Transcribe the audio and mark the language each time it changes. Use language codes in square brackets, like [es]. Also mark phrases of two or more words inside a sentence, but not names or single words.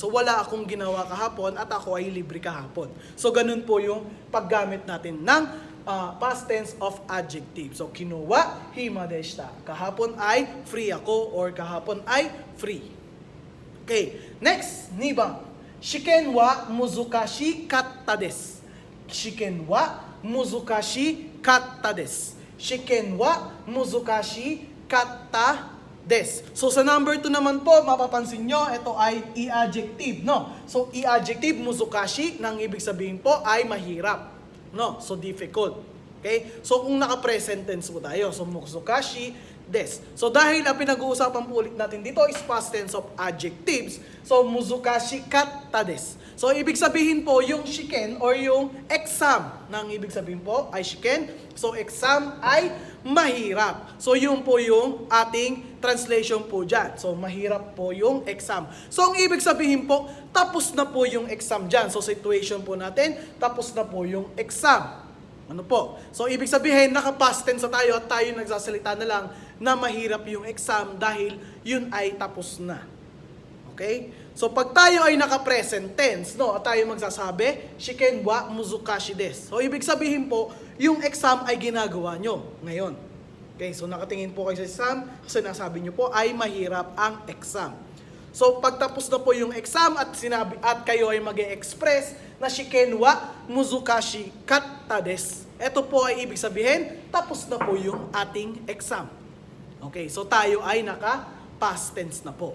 [tl] So, wala akong ginawa kahapon at ako ay libre kahapon. So, ganun po yung paggamit natin ng [en] past tense of adjective. [tl] So, [ja] 昨日は暇でした. [tl] Kahapon ay free ako or kahapon ay free. Okay. Next, nibang. [ja] 試験は難しかったです. 試験は難しかったです. 試験は難しかったです. [tl] So sa number 2 naman po, mapapansin nyo, ito ay i-adjective, no? So i-adjective, muzukashi, nang ibig sabihin po ay mahirap. No? So difficult. Okay? So kung naka- [en] present tense [tl] po tayo, so [ja] 難しいです. [tl] So dahil ang pinag-uusapan po ulit natin dito is [en] past tense of adjectives, [tl] so [ja] 難しかったです. [tl] So ibig sabihin po, yung shiken or yung exam, nang ibig sabihin po ay shiken. So exam ay mahirap. So yun po yung ating translation po dyan. So mahirap po yung exam. So ang ibig sabihin po, tapos na po yung exam dyan. So situation po natin, tapos na po yung exam. Ano po? So ibig sabihin, naka- [en] past tense [tl] na tayo at tayo nagsasalita na lang na mahirap yung exam dahil yun ay tapos na. Okay? So pag tayo ay naka- [en] present tense, [tl] no, at tayo magsasabi, [ja] 試験は難しいです. [tl] So ibig sabihin po, yung exam ay ginagawa nyo ngayon. Okay, so nakatingin po kayo sa exam, kasi nasabi nyo po ay mahirap ang exam. So pagtapos na po yung exam at kayo ay mag-e-express na [ja] 試験は難しかったです. [tl] Ito po ay ibig sabihin, tapos na po yung ating exam. Okay, so tayo ay naka- [en] past tense [tl] na po.